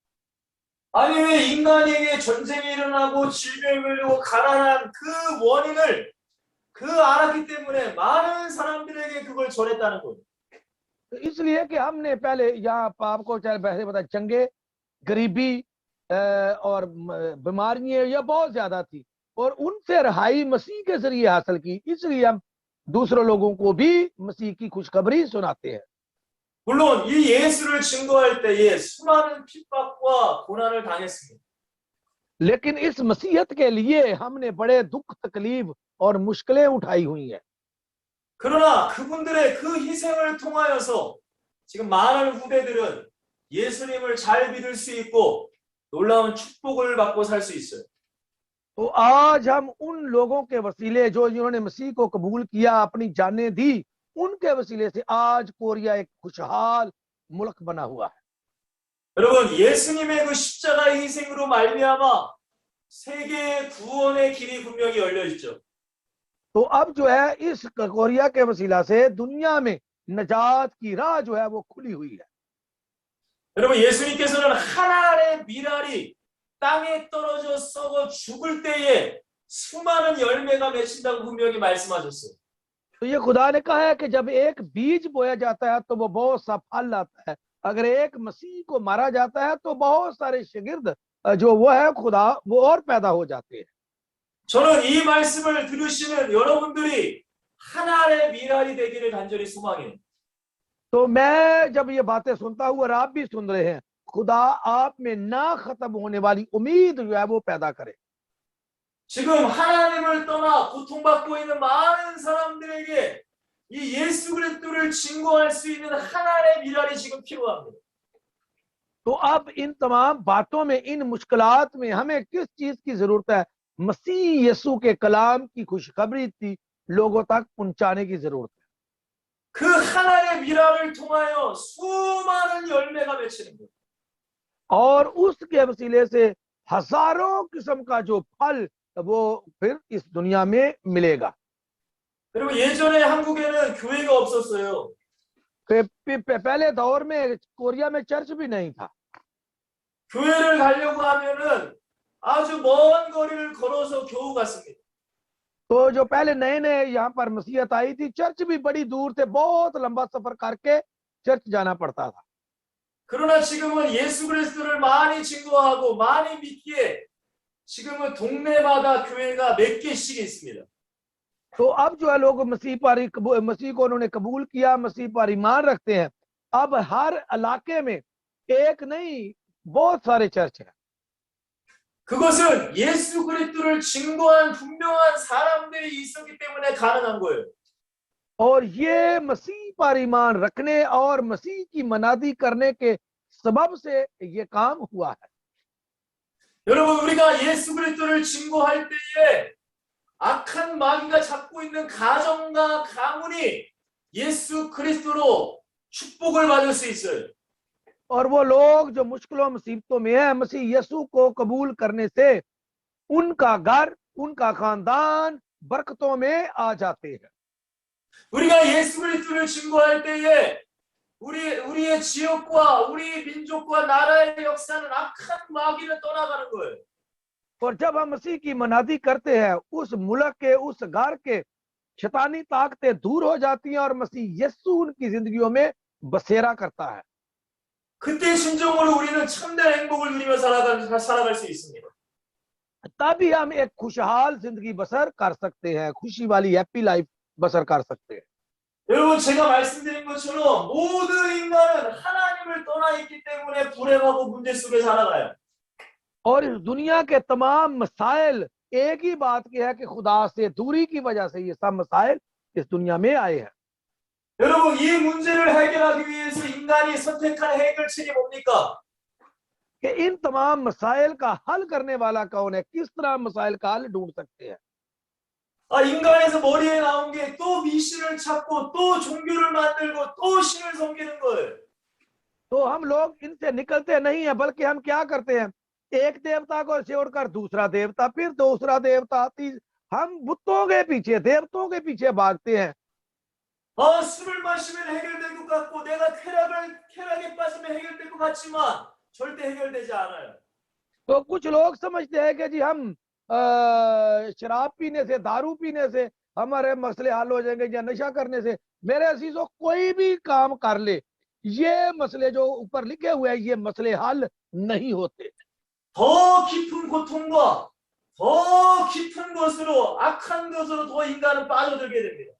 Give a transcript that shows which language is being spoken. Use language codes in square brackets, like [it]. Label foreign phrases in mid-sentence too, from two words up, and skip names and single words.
[ko] 아니 왜 인간에게 전쟁이 일어나고 질병이 걸리고 가난한 그 원인을 알았기 때문에 많은 사람들에게 그걸 전했다는 거예요. [ur] تو اس لیے کہ ہم نے پہلے یہاں آپ کو چاہے پہلے بتا، جنگیں، غریبی اور بیماریاں یہ بہت زیادہ تھی اور ان سے رہائی مسیح کے ذریعے حاصل کی، اس لیے ہم دوسرے لوگوں کو بھی مسیح کی خوشخبری سناتے ہیں. [ko] 물론 이 예수를 증거할 때에 수많은 핍박과 고난을 당했습니다. [ur] لیکن اس مسیحت کے لیے ہم نے بڑے دکھ، تکلیف اور مشکلیں اٹھائی ہوئی ہیں. [ko] 그러나 그분들의 그 희생을 통하여서 지금 많은 후대들은 예수님을 잘 믿을 수 있고 놀라운 축복을 받고 살 수 있어요. [ur] تو آج ہم ان لوگوں کے وسیلے جو جنہوں نے مسیح کو قبول کیا، اپنی جانیں دی، ان کے وسیلے سے آج کوریا ایک خوشحال ملک بنا ہوا ہے. [ko] 여러분 예수님의 그 십자가의 희생으로 말미암아 세계의 구원의 길이 분명히 열려 있죠. [ur] تو اب جو ہے اس کوریا کے وسیلہ سے دنیا میں نجات کی راہ جو ہے وہ کھلی ہوئی ہے. [ko] 여러분 예수님께서는 하나의 미랄이 땅에 떨어져 썩어 죽을 때에 수많은 열매가 맺힌다고 분명히 말씀하셨어요. [ur] تو یہ خدا نے کہا ہے کہ جب ایک بیج بویا جاتا ہے تو وہ بہت سا پھل لاتا ہے. اگر ایک مسیح کو مارا جاتا ہے تو بہت سارے شاگرد جو وہ ہے خدا وہ اور پیدا ہو جاتے ہیں. [ko] 저는 이 말씀을 들으시는 여러분들이 하나님의 미랄이 되기를 간절히 소망해요. [ur] تو میں جب یہ باتیں سنتا ہوں اور آپ بھی سن رہے ہیں، خدا آپ میں نہ ختم ہونے والی امید جو ہے وہ پیدا کرے. [ko] 지금 하나님을 떠나 고통받고 있는 많은 사람들에게 이 예수 그리스도를 증거할 수 있는 하나님의 미랄이 지금 필요합니다. [ur] تو اب ان تمام باتوں میں، ان مشکلات میں ہمیں کس چیز کی ضرورت ہے? مسیح یسوع کے کلام کی خوشخبری تھی لوگوں تک پہنچانے کی ضرورت ہے. [ko] 그 하나님의 미랄을 통하여 수많은 열매가 맺히는 거예요. [ur] اور اس کے وسیلے سے ہزاروں قسم کا جو پھل وہ پھر اس دنیا میں ملے گا. [ko] 그리고 예전에 한국에는 교회가 없었어요. [ur] پہلے دور میں کوریا میں چرچ بھی نہیں تھا. [ko] 교회를 가려고 하면은 아주 먼 거리를 걸어서 겨우 갔습니다. [ur] تو جو پہلے نئے نئے یہاں پر مسیحت آئی تھی، چرچ بھی بڑی دور تھے، بہت لمبا سفر کر کے چرچ جانا پڑتا تھا. [ko] 그러나 지금은 예수 그리스도를 많이 증거하고 많이 믿기에 지금은 동네마다 교회가 몇 개씩 있습니다. [ur] تو اب جو ہے لوگ مسیح کو انہوں نے قبول کیا، مسیح پر ایمان رکھتے ہیں. اب ہر علاقے میں ایک نہیں بہت سارے چرچ ہیں. [ko] 그것은 예수 그리스도를 증거한 분명한 사람들이 있었기 때문에 가능한 거예요. [ur] اور یہ مسیح پر ایمان رکھنے اور مسیح کی منادی کرنے کے سبب سے یہ کام ہوا ہے. [ko] 여러분 우리가 예수 그리스도를 증거할 때에 악한 마귀가 잡고 있는 가정과 가문이 예수 그리스도로 축복을 받을 수 있어요. [ur] اور وہ لوگ جو مشکلوں مصیبتوں میں ہے، مسیح یسوع کو قبول کرنے سے ان کا گھر، ان کا خاندان برکتوں میں آ جاتے ہیں. [ko] 우리가 예수 그리스도를 증거할 때에 우리의 지역과 우리 민족과 나라의 역사는 악한 마귀를 떠나가는 거예요. [ur] اور جب ہم مسیح کی منادی کرتے ہیں، اس ملک کے، اس گھر کے شیطانی طاقتیں دور ہو جاتی ہیں اور مسیح یسوع ان کی زندگیوں میں بسیرا کرتا ہے. [ko] 그때 심정으로 우리는 참된 행복을 누리며 살아갈 수 있습니다. [ur] تبھی ہم ایک خوشحال زندگی بسر کر سکتے ہیں، خوشی والی [en] happy life [ur] بسر کر سکتے ہیں. [ko] 여러분 제가 말씀드린 것처럼 모든 인간은 하나님을 떠나 있기 때문에 불행하고 문제 속에 살아가요. [ur] اور اس دنیا کے تمام مسائل ایک ہی بات کی ہے کہ خدا سے دوری کی وجہ سے یہ سب مسائل اس دنیا میں آئے ہیں. [ko] 여러분 이 문제를 해결하기 위해서 인간이 선택한 해결책이 뭡니까? [ur] کہ ان تمام مسائل کا حل کرنے والا کون ہے? کس طرح مسائل کا حل ڈھونڈ سکتے ہیں? [ko] 인간에서 머리에 나온 게 또 미신을 찾고 또 종교를 만들고 또 신을 섬기는 거예요. [ur] تو ہم لوگ ان سے نکلتے نہیں ہے، بلکہ ہم کیا کرتے ہیں? ایک دیوتا کو چھوڑ کر دوسرا دیوتا، پھر دوسرا دیوتا، ہم بتوں کے پیچھے، دیوتاؤں کے پیچھے بھاگتے ہیں. [ko] 술을 마시면 해결될 것 같고 내가 쾌락에 빠지면 해결될 것 같지만 절대 해결되지 않아요. [ur] تو کچھ لوگ سمجھتے ہیں کہ جی ہم شراب پینے سے، دارو پینے سے ہمارے مسلے حل ہو جائیں گے، یا نشہ کرنے سے. میرے عزیزوں، کوئی بھی کام کر لے، یہ مسلے جو اوپر لکھے ہوئے ہیں، یہ مسلے حل نہیں ہوتے. [ko] 더 깊은 고통과 더 깊은 것으로 악한 것으로 더 인간은 빠져들게 됩니다.